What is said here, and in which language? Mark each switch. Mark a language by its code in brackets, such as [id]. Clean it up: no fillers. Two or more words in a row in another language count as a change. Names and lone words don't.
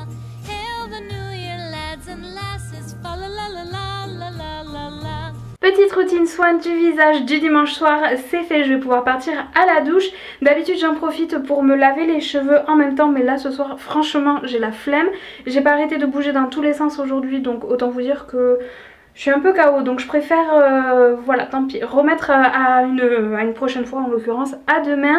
[en] Hail the new year, lads and lasses, fa la la la la la la la la. [fr] Petite routine soin du visage du dimanche soir, c'est fait, je vais pouvoir partir à la douche. D'habitude j'en profite pour me laver les cheveux en même temps, mais là ce soir franchement j'ai la flemme. J'ai pas arrêté de bouger dans tous les sens aujourd'hui, donc autant vous dire que je suis un peu KO, donc je préfère, voilà, tant pis, remettre à une prochaine fois, en l'occurrence à demain.